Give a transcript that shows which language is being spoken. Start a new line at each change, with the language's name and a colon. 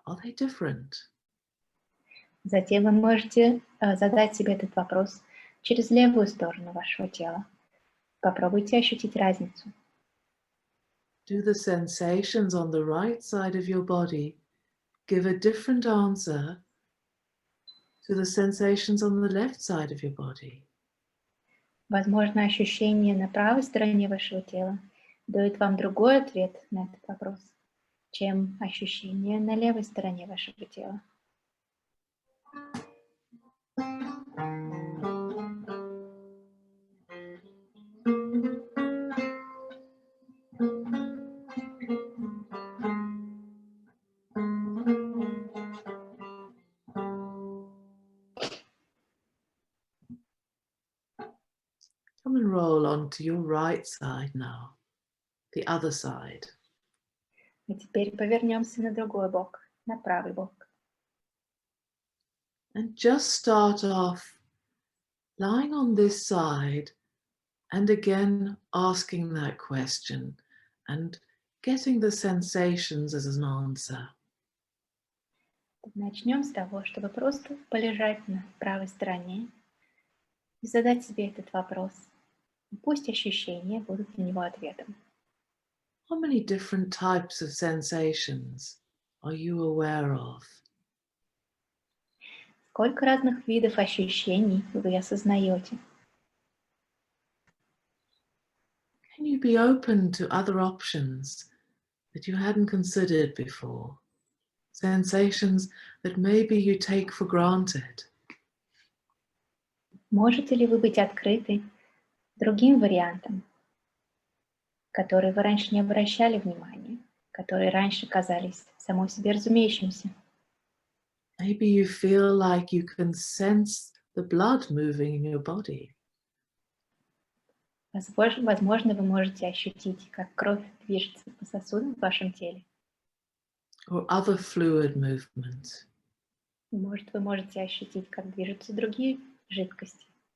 English: Are they different?
Russian: Затем вы можете задать себе этот вопрос через левую сторону вашего тела. Попробуйте ощутить разницу.
English: Do the sensations on the right side of your body give a different answer to the sensations on the left side of your body?
Russian: Возможно, ощущение на правой стороне вашего тела дает вам другой ответ на этот вопрос, чем ощущение на левой стороне вашего тела.
English: Come and roll onto your right side now, the other side.
Russian: И теперь повернемся на другой бок, на правый бок.
English: And just start off lying on this side and again asking that question and getting the sensations as an answer.
Russian: Начнем с того, чтобы просто полежать на правой стороне и задать себе этот вопрос. И пусть ощущения будут на него ответом.
English: How many different types of sensations are you aware of?
Russian: Сколько разных видов ощущений вы осознаете?
English: Can you be open to other options that you hadn't considered before? Sensations that maybe you take for granted.
Russian: Можете ли вы быть открыты другим вариантам, которые вы раньше не обращали внимания, которые раньше казались само себе разумеющимся?
English: Maybe you feel like you can sense the blood moving in your body.
Russian: Возможно, вы можете ощутить, как кровь движется по сосудам в вашем теле.
English: Or other fluid movements.
Russian: Может, вы можете ощутить, как движутся другие жидкости.